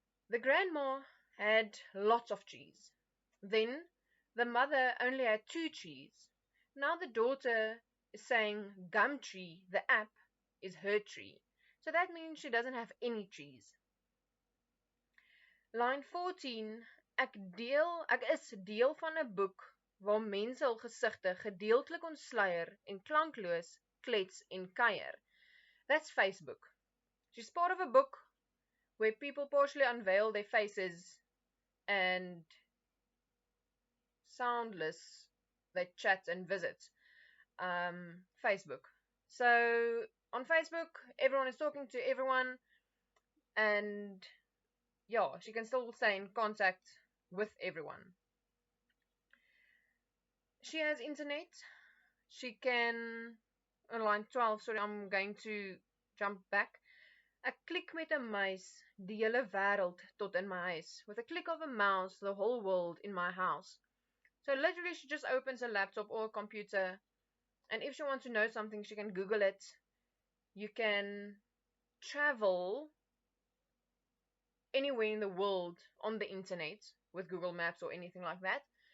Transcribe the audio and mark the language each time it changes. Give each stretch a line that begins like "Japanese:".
English: The grandma had lots of trees. Then the mother only had 2 trees. Now the daughter is saying Gumtree, the app, is her tree. So that means she doesn't have any trees. Line 14.
Afrikaans: Ek is deel van 'n boek waar mense hul gesigte gedeeltelik ontsluier en klankloos klets en kuier.
English: That's Facebook. She's part of a book where people partially unveil their faces and soundless they chat and visit Facebook. So on Facebook, everyone is talking to everyone, and yeah, she can still stay in contact with everyone. She has internet. She can, on line 12, sorry, I'm going to jump back.
Afrikaans: Ek klik met 'n muis die hele wêreld tot in my huis.
English: With a click of a mouse, the whole world in my house. So literally she just opens a laptop or a computer, and if she wants to know something, she can Google it. You can travel anywhere in the world on the internet with Google Maps or anything like that.